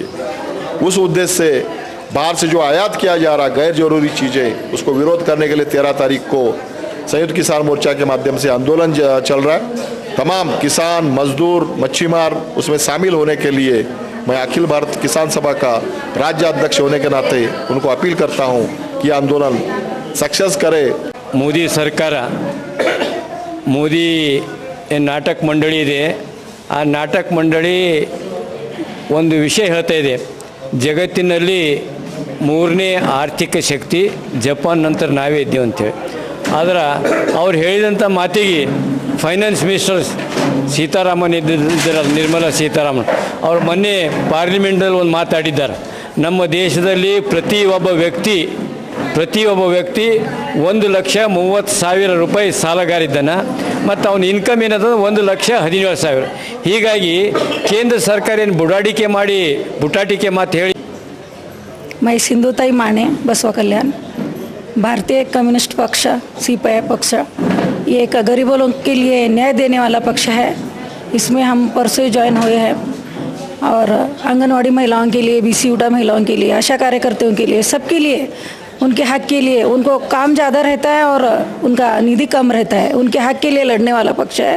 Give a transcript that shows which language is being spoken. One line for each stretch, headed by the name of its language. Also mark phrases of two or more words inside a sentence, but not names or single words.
Hindi: उस उद्देश्य से बाहर से जो आयात किया जा रहा गैर जरूरी चीज़ें, उसको विरोध करने के लिए 13 तारीख को संयुक्त किसान मोर्चा के माध्यम से आंदोलन चल रहा है। तमाम किसान, मजदूर, मच्छीमार उसमें शामिल होने के लिए मैं अखिल भारत किसान सभा का राज्य अध्यक्ष होने के नाते उनको अपील करता हूं कि आंदोलन सक्सेस करे।
Kannada: ಮೋದಿ ಸರ್ಕಾರ, ಮೋದಿ ನಾಟಕ ಮಂಡಳಿ ಇದೆ. ಆ ನಾಟಕ ಮಂಡಳಿ ಒಂದು ವಿಷಯ ಹೇಳ್ತಾ ಇದೆ, ಜಗತ್ತಿನಲ್ಲಿ 3ನೇ ಆರ್ಥಿಕ ಶಕ್ತಿ ಜಪಾನ್ ನಂತರ ನಾವೇ ಇದ್ದೇವೆ ಅಂತೇಳಿ. ಆದ್ರೆ ಅವ್ರು ಹೇಳಿದಂಥ ಮಾತಿಗೆ
English: finance minister
Kannada: ಸೀತಾರಾಮನ್ ಇದ್ದಿದ್ದಾರೆ, ನಿರ್ಮಲಾ ಸೀತಾರಾಮನ್ ಅವ್ರು ಮೊನ್ನೆ ಪಾರ್ಲಿಮೆಂಟಲ್ಲಿ ಒಂದು ಮಾತಾಡಿದ್ದಾರೆ. ನಮ್ಮ ದೇಶದಲ್ಲಿ ಪ್ರತಿಯೊಬ್ಬ ವ್ಯಕ್ತಿ 1,30,000 ರೂಪಾಯಿ ಸಾಲಗಾರಿದ್ದಾನೆ ಮತ್ತು ಅವನ ಇನ್ಕಮ್ ಏನದ 1,17,000. ಹೀಗಾಗಿ ಕೇಂದ್ರ ಸರ್ಕಾರ ಏನು ಬುಟಾಟಿಕೆ ಮಾತು ಹೇಳಿ.
Hindi: मैं सिंधुताई माने, बसवा कल्याण, भारतीय कम्युनिस्ट पक्ष सीपीआई पक्ष, ये एक गरीबों लोग के लिए न्याय देने वाला पक्ष है। इसमें हम परसों ज्वाइन हुए हैं और आंगनवाड़ी महिलाओं के लिए, बीसी उटा महिलाओं के लिए, आशा कार्यकर्ताओं के लिए, सबके लिए, उनके हक के लिए, उनको काम ज़्यादा रहता है और उनका निधि कम रहता है, उनके हक के लिए लड़ने वाला पक्ष है।